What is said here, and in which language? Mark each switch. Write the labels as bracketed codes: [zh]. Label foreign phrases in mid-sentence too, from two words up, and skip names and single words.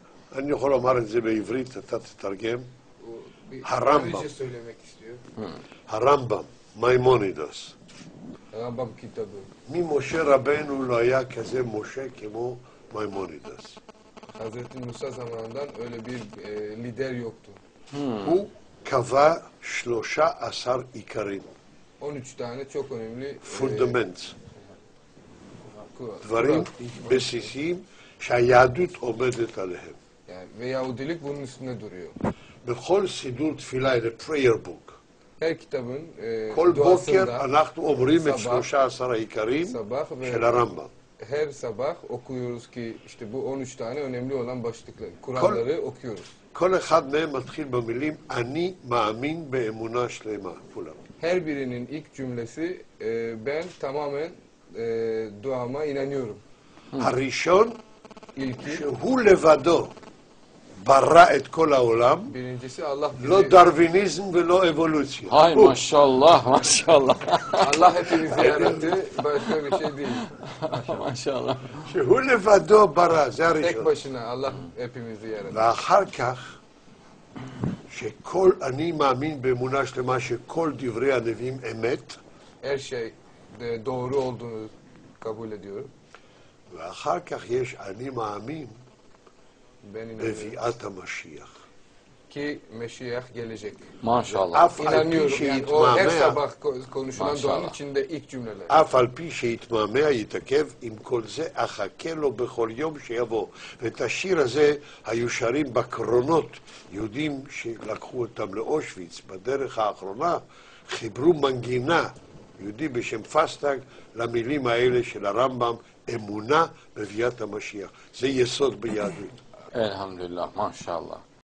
[he] אני יכול לומר את זה בעברית, אתה תתרגם. הרמב"ם. הרמב"ם, מימונידס. הרמב"ם כיתבו. ממשה רבנו לא היה כזה משה כמו מימונידס. [tr] Hazreti Musa zamanından öyle bir lider yoktu. [he] הוא קבע 13 עיקרים. [tr] 13 tane çok önemli [he] פונדמנט. [tr] kural. [he] דברים בסיסיים שהיהדות עומדת עליהם. [tr] Yani, ve Yahudilik bunun üstünde duruyor. [he] בכל סידור תפילה, [en] the prayer book. [tr] Her kitabın [he] כל בוקר [tr] duasında [he] אנחנו אומרים את [tr] sabah, [he] 13 העיקרים [tr] sabah ve [he] של הרמב"ם. [tr] her sabah okuyoruz ki işte bu 13 tane önemli olan başlıkları, kuralları okuyoruz. [he] כל אחד מהם מתחיל במילים אני מאמין באמונה שלמה, כולם. [tr] Her birinin ilk cümlesi ben tamamen duama inanıyorum. [he] הראשון, [tr] İlki, [he] שהוא לבדו ברא את כל העולם, [tr] birincisi Allah [he] לא [tr] bizi, [he] דרוויניזם ולא אבולוציה. [tr] Hay maşallah maşallah. Allah hepimizi yarattı, başka bir şey değil. maşallah. [he] שהוא לבדו ברא, זה [tr] Tek [he] הראשון. [tr] başına Allah hepimizi yarattı. [he] ואחר כך, שכל, אני מאמין באמונה שלמה שכל דברי הנביאים אמת, [tr] Her şey doğru olduğunu kabul ediyorum. [he] ואחר כך יש אני מאמין [tr] Ben inanıyorum [he] בביאת המשיח. [tr] ki Meşiyah gelecek. Maşallah. [he] אף על פי [tr] İnanıyorum yani o her [he] שיתמהמה, [tr] sabah konuşulan Maşallah. duanın içinde ilk cümleler. [he] אף על פי שיתמהמה יתעכב, עם כל זה אחכה לו בכל יום שיבוא. ואת השיר הזה היו שרים בקרונות, יהודים שלקחו אותם לאושוויץ בדרך האחרונה, חיברו מנגינה, יהודי בשם פסטג, למילים האלה של הרמב"ם, אמונה בביאת המשיח. זה יסוד ביהדות. [tr] Elhamdülillah maşallah.